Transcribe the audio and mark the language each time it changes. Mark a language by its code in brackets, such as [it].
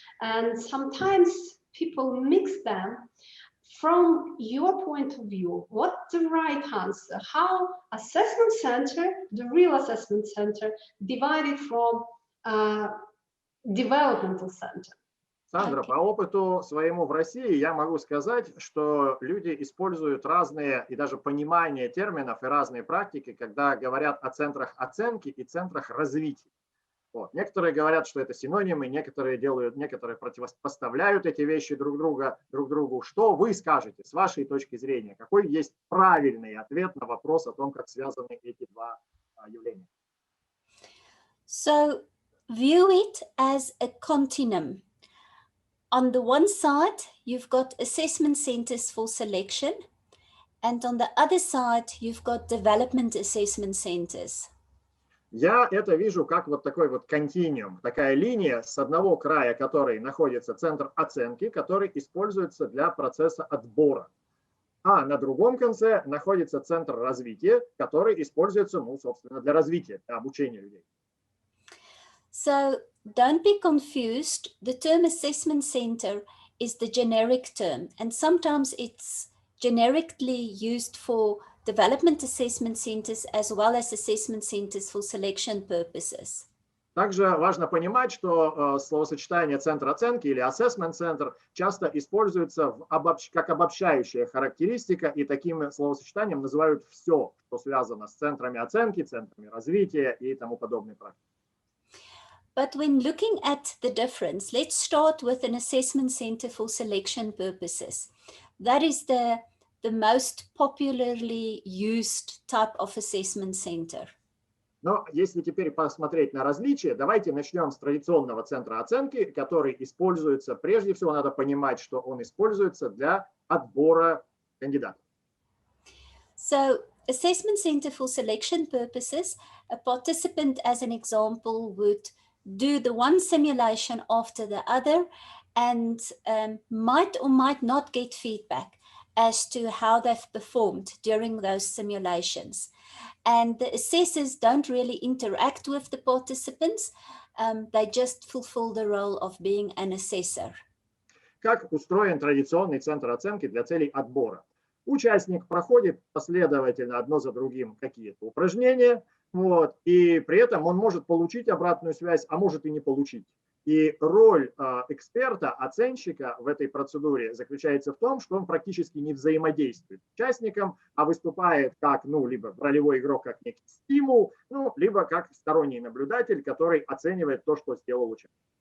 [en] And sometimes people mix them. From your point of view, what's the right answer? How assessment center, the real assessment center, divided from developmental center? [ru] Сандра, по опыту своему в России я могу сказать, что люди используют разные и даже понимание терминов и разные практики, когда говорят о центрах оценки и центрах развития. Вот. Некоторые говорят, что это синонимы, некоторые противопоставляют эти вещи друг другу. Что вы скажете с вашей точки зрения? Какой есть правильный ответ на вопрос о том, как связаны эти два явления? [en] So view it as a continuum. On the one side, you've got assessment centers for selection, and on the other side, you've got development assessment centers. [ru] Я это вижу как вот такой вот континуум, такая линия, с одного края которой находится центр оценки, который используется для процесса отбора. А на другом конце находится центр развития, который используется, ну, собственно, для развития, для обучения людей. [en] So don't be confused. The term assessment center is the generic term, and sometimes it's generically used for development assessment centers as well as assessment centers for selection purposes. [ru] Также важно понимать, что словосочетание центр оценки или assessment center часто используется как обобщающая характеристика, и таким словосочетанием называют все, что связано с центрами оценки, центрами развития и тому подобной практикой. [en] But when looking at the difference, let's start with an assessment center for selection purposes. That is the most popularly used type of assessment center. [ru] Но если теперь посмотреть на различия, давайте начнем с традиционного центра оценки, который используется, прежде всего надо понимать, что он используется для отбора кандидатов. [en] So, assessment center for selection purposes, a participant, as an example, would do the one simulation after the other and might or might not get feedback as to how they've performed during those simulations. And the assessors don't really interact with the participants, they just fulfill the role of being an assessor. [ru] Как устроен традиционный центр оценки для целей отбора? Участник проходит последовательно одно за другим какие-то упражнения, и при этом он может получить обратную связь, а может и не получить. И роль эксперта, оценщика в этой процедуре заключается в том, что он практически не взаимодействует с участником, а выступает как, либо ролевой игрок, как некий стимул, либо как сторонний наблюдатель, который оценивает то, что сделал участник.